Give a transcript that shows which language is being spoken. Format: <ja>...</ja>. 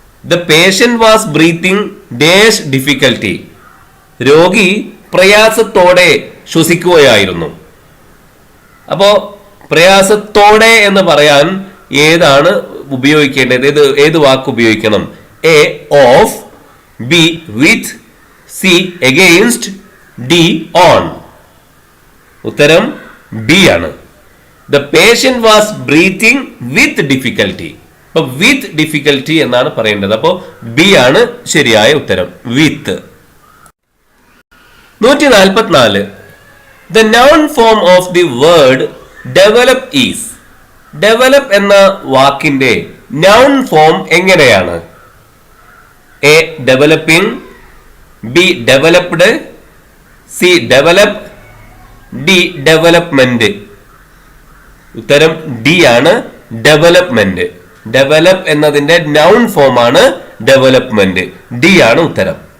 <en>The patient was breathing dash difficulty.</en> <ml>രോഗി പ്രയാസത്തോടെ ശ്വസിക്കുകയായിരുന്നു. അപ്പോ പ്രയാസത്തോടെ എന്ന് പറയാൻ ഏതാണ് ഉപയോഗിക്കേണ്ടത്? ഏത് വാക്ക് ഉപയോഗിക്കണം?</ml> <en>A of, B with, C against, D on.</en> <ml>ഉത്തരം ബി ആണ്.</ml> <en>The patient was breathing with difficulty.</en> <ml>അപ്പൊ വിത്ത് ഡിഫിക്കൽറ്റി എന്നാണ് പറയേണ്ടത്. അപ്പോ ബി ആണ് ശരിയായ ഉത്തരം, വിത്ത്.</ml> <en>144. The noun form of the word develop is.</en> <ml>Develop എന്ന വാക്കിന്റെ നൗൺ ഫോം എങ്ങനെയാണ്?</ml> <en>A developing, B developed, C develop, D development.</en> <ml>ഉത്തരം ഡി ആണ്, ഡെവലപ്മെന്റ്. ഡെവലപ്പ് എന്നതിന്റെ നൗൺ ഫോം ആണ് ഡെവലപ്മെന്റ്. ഡി ആണ് ഉത്തരം.</ml>